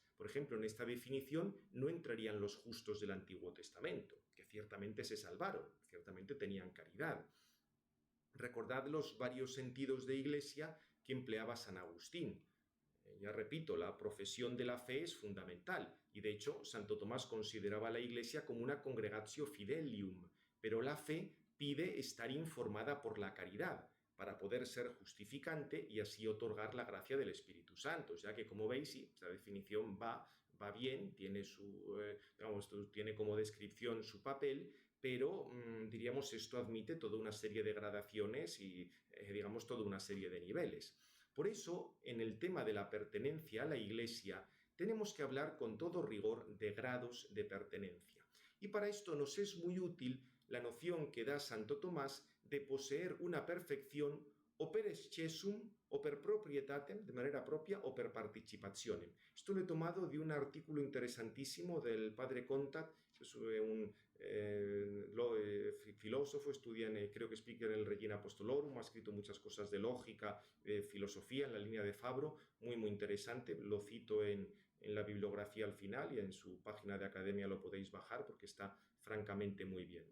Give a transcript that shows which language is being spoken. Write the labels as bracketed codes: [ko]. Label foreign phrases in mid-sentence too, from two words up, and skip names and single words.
[es] Por ejemplo, en esta definición no entrarían los justos del Antiguo Testamento, que ciertamente se salvaron, ciertamente tenían caridad. Recordad los varios sentidos de Iglesia que empleaba San Agustín. Ya repito, la profesión de la fe es fundamental y de hecho Santo Tomás consideraba a la Iglesia como una [la] congregatio fidelium, [es] pero la fe pide estar informada por la caridad para poder ser justificante y así otorgar la gracia del Espíritu Santo, ya que como veis, sí, esta definición va bien, tiene, tiene como descripción su papel, pero diríamos esto admite toda una serie de gradaciones y digamos toda una serie de niveles. Por eso, en el tema de la pertenencia a la Iglesia, tenemos que hablar con todo rigor de grados de pertenencia. Y para esto nos es muy útil la noción que da Santo Tomás de poseer una perfección o [la] per excessum [es] o [la] per proprietatem, [es] de manera propia, o [la] per participationem. [es] Esto lo he tomado de un artículo interesantísimo del padre Contat, que es un filósofo, estudia, creo que speaker en el Regina Apostolorum, ha escrito muchas cosas de lógica, filosofía en la línea de Fabro, muy interesante, lo cito en la bibliografía al final y en su página de academia lo podéis bajar porque está francamente muy bien.